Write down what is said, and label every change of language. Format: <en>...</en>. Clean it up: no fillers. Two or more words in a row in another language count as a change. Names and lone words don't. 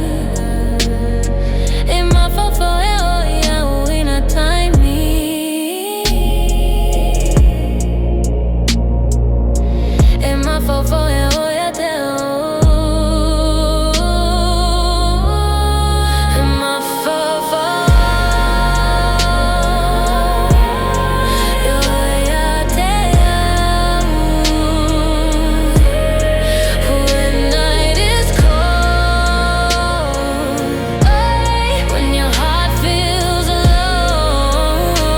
<sm>E Mafaufau Ea Oe ina taimi E Mafaufau Ea Oe Te Aʻu E Mafaufau Ea Oe Te Aʻu</sm> <en>When night is cold, when your heart feels alone</en>